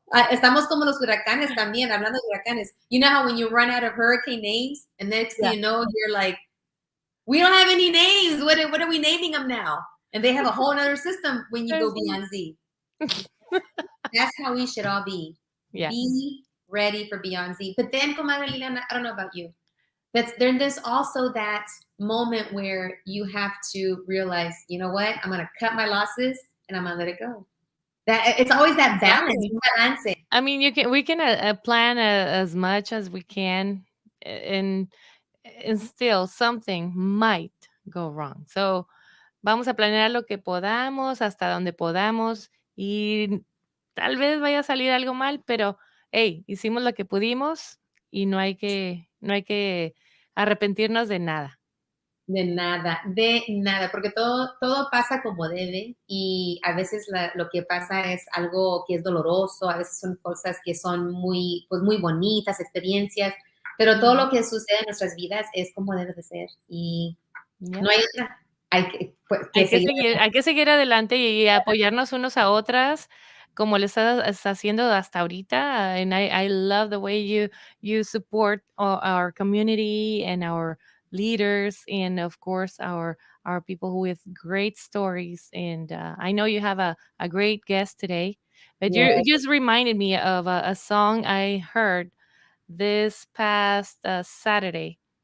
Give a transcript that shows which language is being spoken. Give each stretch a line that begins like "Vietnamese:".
Spanish: Estamos como los huracanes también, hablando de huracanes.
English: You know how when you run out of hurricane names, and next thing Yeah. you know, you're like, we don't have any names. What are we naming them now? And they have a whole other system when you go beyond Z. That's how we should all be. Yeah. Be ready for beyond Z. But then, comadre Liliana, I don't know about you. There's also that moment where you have to realize, you know what? I'm going to cut my losses and I'm going to let it go. That it's always that balance. Exactly. I mean, we can plan as much as we can, and still something might go wrong.
Spanish: So vamos a planear lo que podamos, hasta donde podamos, y tal vez vaya a salir algo mal, pero hey, hicimos lo que pudimos y no hay que arrepentirnos de nada. De nada, porque todo pasa como debe, y a veces lo que pasa es algo que es doloroso, a veces son cosas que son muy, pues muy bonitas, experiencias, pero todo lo que sucede en nuestras vidas es como debe de ser, y no hay otra. Hay que seguir adelante y apoyarnos unos a otras, como lo estás haciendo hasta ahorita.
English: And I love the way you support our community and our leaders, and of course our are people with great stories. And I know you have a great guest today. But you Yes. just reminded me of a song I heard this past Saturday.